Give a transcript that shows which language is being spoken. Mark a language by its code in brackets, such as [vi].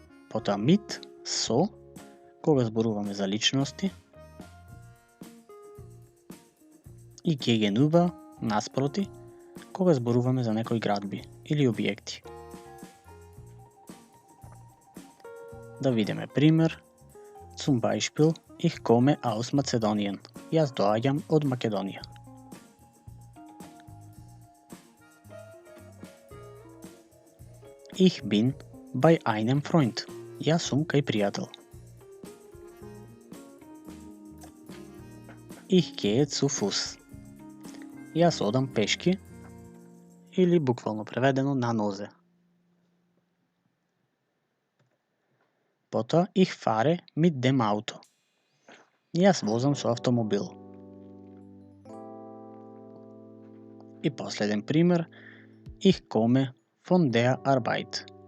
[mk] Потоа mit, со, кога зборуваме за личности, и gegenüber, наспроти, кога зборуваме за некои градби или објекти. Да видиме пример. [de] Zum Beispiel, ich komme aus Mazedonien. [mk] Јас доаѓам од Македонија. [de] Ich bin bei einem Freund. [mk] Јас сум кај пријател. [de] Ich gehe zu Fuß. [mk] Јас одам пешки, или буквално преведено на нозе. Потоа [de] ich fahre mit dem Auto. [mk] Јас возам со автомобил. И последен пример, [de] ich komme von der Arbeit.